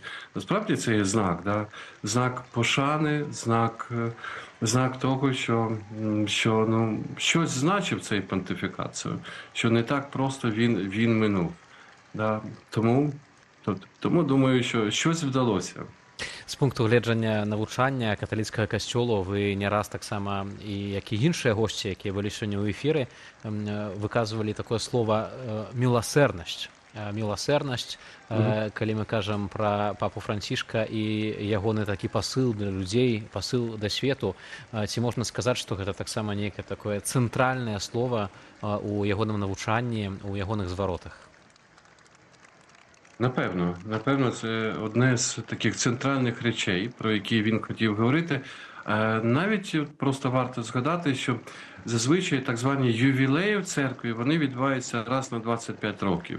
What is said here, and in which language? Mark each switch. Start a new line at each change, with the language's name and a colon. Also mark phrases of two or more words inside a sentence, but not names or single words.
Ukrainian: Насправді це є знак, да, знак пошани, знак того, що ну, щось значив цей понтифікат, що не так просто він минув. Да. Тому думаю, що щось вдалося.
Belarusian: З пункту гледжання навучання каталіцкага касцёлу вы не раз таксама і як і іншыя госці, якія былі сёння ў эфіры, выказвалі такое слово міласэрнасць. Міласэрнасць, калі мы кажам пра папу Францішка і ягоны такі пасыл для людзей, пасыл да свету, ці можна сказаць, што гэта таксама нейкае такое цэнтральнае слово у ягоным навучанні, у ягоных зваротах?
Ukrainian: Напевно, це одне з таких центральних речей, про які він хотів говорити. Навіть просто варто згадати, що зазвичай так звані ювілеї в церкві, вони відбуваються раз на 25 років.